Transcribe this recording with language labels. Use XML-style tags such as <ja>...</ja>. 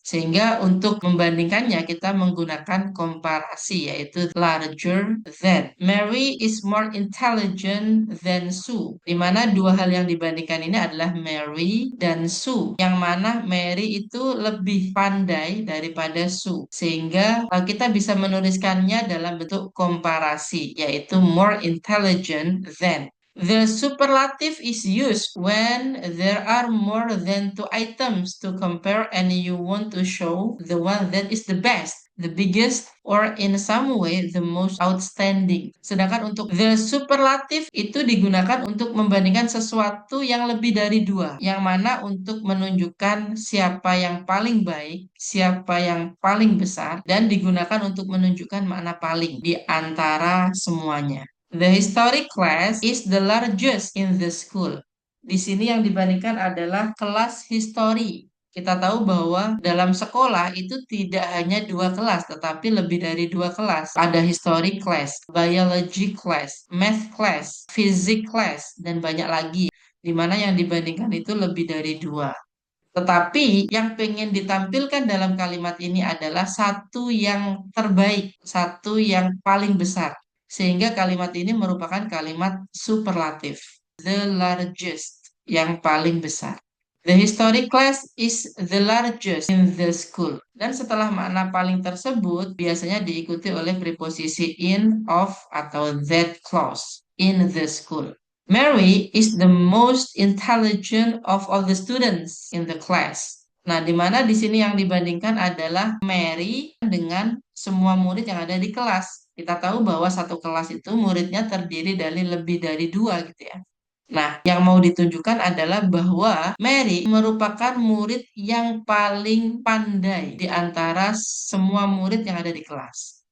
<id>Sehingga untuk membandingkannya kita menggunakan komparasi yaitu larger than.</id> <en>Mary is more intelligent than Sue.</en> <id>Di mana dua hal yang dibandingkan ini adalah Mary dan Sue. Yang mana Mary itu lebih pandai daripada Sue. Sehingga kita bisa menuliskannya dalam bentuk komparasi yaitu</id> <en>more intelligent than. The superlative is used when there are more than two items to compare and you want to show the one that is the best, the biggest, or in some way the most outstanding.</en> <id>Sedangkan untuk the superlative itu digunakan untuk membandingkan sesuatu yang lebih dari dua, yang mana untuk menunjukkan siapa yang paling baik, siapa yang paling besar, dan digunakan untuk menunjukkan makna paling di antara semuanya.</id> <en>The history class is the largest in the school.</en> <id>Di sini yang dibandingkan adalah kelas history. Kita tahu bahwa dalam sekolah itu tidak hanya dua kelas, tetapi lebih dari dua kelas. Ada history class, biology class, math class, physics class, dan banyak lagi. Di mana yang dibandingkan itu lebih dari dua. Tetapi yang pengen ditampilkan dalam kalimat ini adalah satu yang terbaik, satu yang paling besar. Sehingga kalimat ini merupakan kalimat superlatif.</id> <en>The largest,</en> <id>yang paling besar.</id> <en>The history class is the largest in the school.</en> <id>Dan setelah makna paling tersebut, biasanya diikuti oleh preposisi in, of, atau that clause.</id> <en>In the school. Mary is the most intelligent of all the students in the class.</en> <id>Nah, di mana di sini yang dibandingkan adalah Mary dengan semua murid yang ada di kelas. Kita tahu bahwa satu kelas itu muridnya terdiri dari lebih dari dua gitu ya. Nah, yang mau ditunjukkan adalah bahwa Mary merupakan murid yang paling pandai di antara semua murid yang ada di kelas.</id>